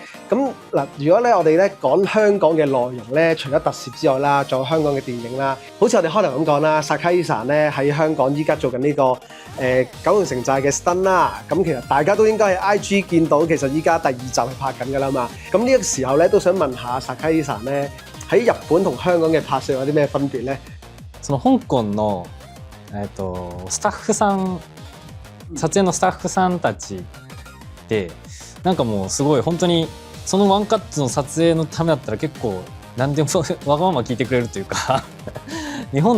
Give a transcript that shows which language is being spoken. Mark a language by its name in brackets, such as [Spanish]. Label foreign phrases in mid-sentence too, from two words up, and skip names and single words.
[Cantonese] 咁嗱，如果咧我哋咧講香港嘅內容咧，除咗特攝之外啦，仲有香港嘅電影啦，好似我哋開頭咁講啦，Sakai-san咧喺香港依家做緊呢個九龍城寨嘅 stunt 啦，咁其實大家都應該喺 IG 見到，其實依家第2集係拍緊㗎啦嘛。咁呢個時候咧都想問下 Sakai-san咧。喺日本同香港嘅拍攝有啲咩分別咧？ [Japanese] その香港のスタッフさん撮影のスタッフさんたちでなんかもうすごい本当にそのワンカットの撮影のためだったら結構何でもわがまま聞いてくれるというか日本